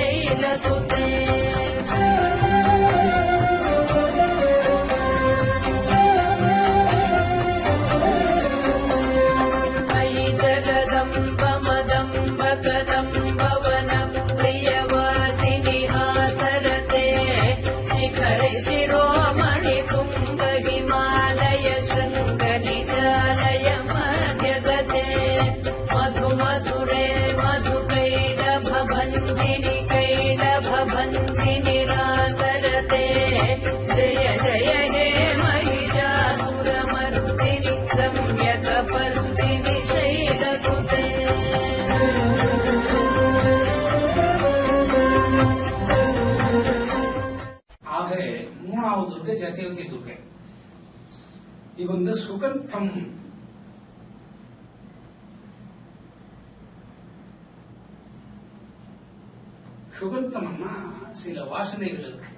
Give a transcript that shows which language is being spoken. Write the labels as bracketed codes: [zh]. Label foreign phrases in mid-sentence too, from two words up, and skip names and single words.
[sa] शैलसुते मयि जगदम्ब कदम्बवनं प्रियवासिनि हासरते शिखरे शिरोमणि कुम्भ हिमालय शृङ्गनिजालय मध्यगते मधुमधुरे मधुकैडभभञ्जिनि रासरते जय जय हे महिषासुरमर्दिनि रम्यकपर्दिनि शैलसुते [ta] ஆக மூணாவது துர்க்கை ஜெயதேவதி துர்க்கை. இது சுகந்தம். சுகந்தம்னா சில வாசனைகள் இருக்கு.